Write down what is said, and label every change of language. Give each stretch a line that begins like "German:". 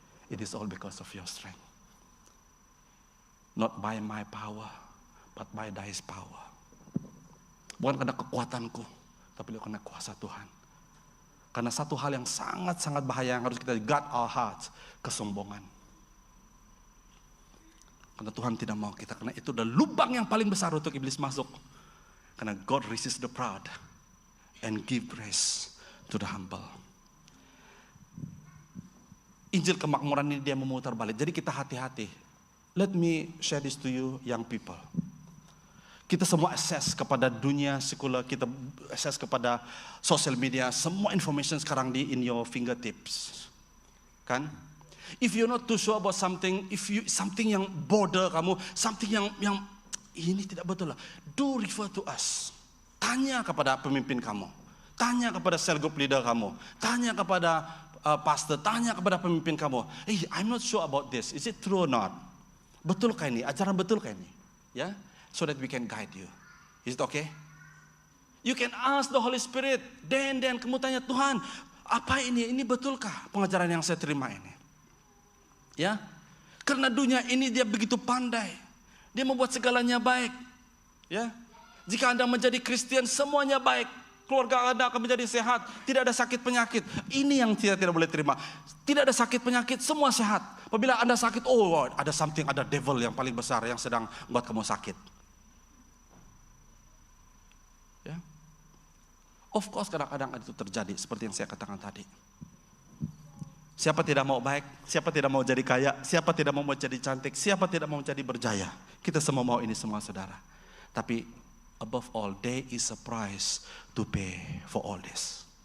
English: It is all because of your strength. Not by my power, but by thy power.
Malay: Bukan karena kekuatanku, tapi karena kuasa Tuhan. Karena satu hal yang sangat-sangat bahaya yang harus kita
English: guard our hearts,
Malay: kesombongan. Karena Tuhan tidak mau kita, karena itu adalah lubang yang paling besar untuk iblis masuk. Karena
English: God resists the proud and give grace to the humble.
Malay: Injil kemakmuran ini dia memutar balik. Jadi kita hati-hati.
English: Let me share this to you young people.
Malay: Kita semua akses kepada dunia sekuler, kita akses kepada social media, semua information sekarang
English: in your fingertips.
Malay: Kan?
English: If you're not too sure about something, something
Malay: yang bother kamu,
English: something
Malay: yang ini tidak betul lah,
English: do refer to us.
Malay: Tanya kepada pemimpin kamu, tanya kepada cell group leader kamu, tanya kepada pastor, tanya kepada pemimpin kamu.
English: Hey, I'm not sure about this. Is it true or not?
Malay: Betulkah ini? Ajaran betulkah ini? Ya,
English: so that we can guide you. Is it okay? You can ask the Holy Spirit.
Malay: Dan kamu tanya, Tuhan, apa ini? Ini betulkah pengajaran yang saya terima ini? Ya, karena dunia ini dia begitu pandai. Dia membuat segalanya baik. Ya, jika Anda menjadi Kristen, semuanya baik. Keluarga Anda akan menjadi sehat. Tidak ada sakit penyakit. Ini yang tidak boleh terima. Tidak ada sakit penyakit, semua sehat. Apabila Anda sakit, oh ada
English: something,
Malay: ada devil yang paling besar yang sedang membuat kamu sakit. Ya,
English: of course
Malay: kadang-kadang itu terjadi seperti yang saya katakan tadi. Siapa tidak mau baik, siapa tidak mau jadi kaya, siapa tidak mau jadi cantik, siapa tidak mau jadi berjaya. Kita semua mau ini semua, saudara. Tapi
English: above all, there is a price to pay for all this.